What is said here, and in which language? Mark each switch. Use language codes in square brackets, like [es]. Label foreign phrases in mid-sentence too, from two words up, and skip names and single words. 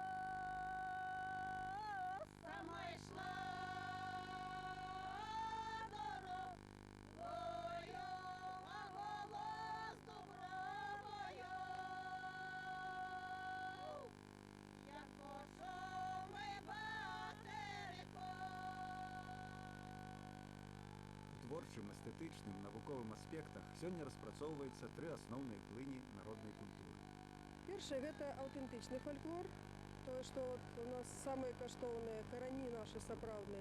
[uk] сама йшла дорогою, а голос дубровою, як почув ми батерко. [be] У творчым, эстэтычным, навуковым аспектах сёння распрацоўваецца тры асноўныя плыні народнай культуры. Першае гэта аўтэнтычны фальклор, тое, што у нас самыя каштоўныя карані нашы сапраўдныя.